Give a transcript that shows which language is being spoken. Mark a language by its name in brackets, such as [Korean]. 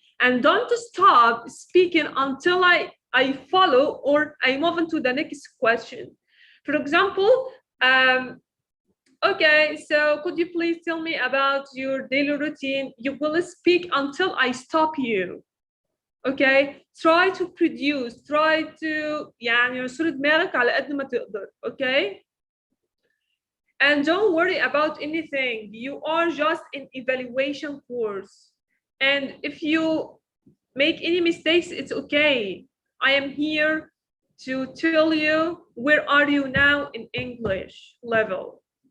[English] And don't stop speaking until I follow or I move on to the next question. For example, okay, so could you please tell me about your daily routine? You will speak until I stop you. Okay, try to produce, try to [Arabic] يعني يصير دماغك على قد ما تقدر. [English] Okay, and don't worry about anything. You are just in evaluation course, and if you make any mistakes, it's okay. I am here to tell you where are you now in English level.